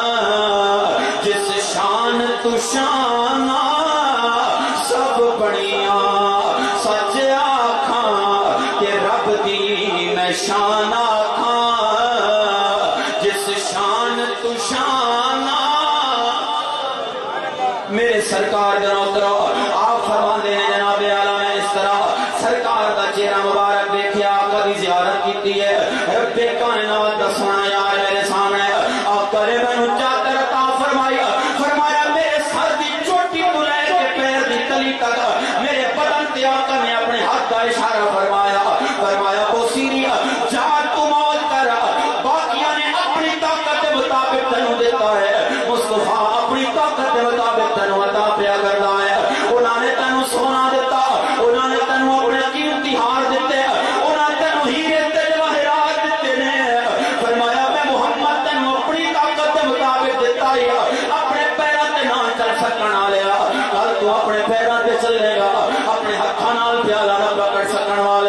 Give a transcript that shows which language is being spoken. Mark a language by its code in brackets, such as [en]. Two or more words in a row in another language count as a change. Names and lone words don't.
[pa] جس شان تو شان سب بڑیاں سچ آکھاں کہ رب دی میں شان آکھاں جس شان تو شان میرے سرکار جناب کرو آپ فرماندے ہیں جناب اعلیٰ میں اس طرح سرکار دا چہرہ مبارک دیکھیا آقا دی زیارت کیتی ہے رب کائنات دا سونا یار میرے سامنے آقا نے مینوں چادر عطا فرمایا فرمایا میرے سر دی چوٹی تو لے کے پیر دی تلی تک میرے بدن تے آقا نے [ur] اپنے ہاتھ کا اشارہ فرمایا [pa] فرمایا بصیری جا تو موج کر باقیاں نے [ur] اپنی طاقت کے مطابق [pa] تینوں دیتا ہے مصطفیٰ [ur] اپنی طاقت کے مطابق [pa] تینوں عطا پیا کردا ہے انہاں نے تینوں سونا دیتا انہاں نے تینوں اپنے قیمتی ہار دیتے انہاں تینوں ہیرے تے جواہرات دیتے نے فرمایا میں محمد تینوں [ur] اپنی طاقت کے مطابق [pa] دیتا ہے اپنے پیراں تے نہ چل سکن والے کل تو اپنے پیراں تے چلے گا اپنے ہتھاں نال پیالہ نہ پکڑ سکن